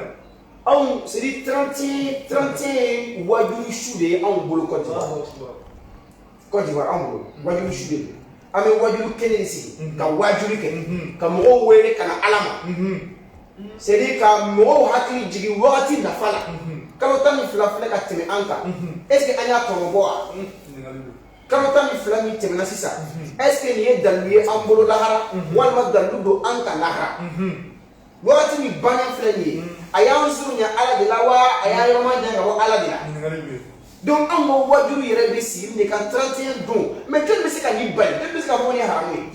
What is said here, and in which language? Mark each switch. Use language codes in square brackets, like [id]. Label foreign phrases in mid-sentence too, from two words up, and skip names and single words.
[bm] anw [fr] c'est dire [bm] 31 wajulu su de ye anw bolo Côte d'Ivoire anw bolo wajulu su de don an bɛ wajulu kɛnɛ de sigi ka wajulu kɛ ka mɔgɔw wele ka na ala ma [fr] c'est dire [bm] ka mɔgɔw hakili jigin wagati nafa la kalo 12 filɛ ka tɛmɛ an kan [fr] est ce que [bm] an y'a tɔnɔ bɔ wa kalo 12 min tɛmɛna sisan [fr] est ce que [bm] nin ye dalilu ye an bolo lahara walima dalilu don an ka lahara wagati min bannen filɛ nin ye a y'an suru ɲɛ ala de la wa a y'a yɔrɔma jan ka bɔ ala de la donc anw ka wajuru yɛrɛ bɛ sigi nin kan 31 don mais jɔn bɛ se ka nin bali jɔn bɛ se ka fɔ nin ye haramu ye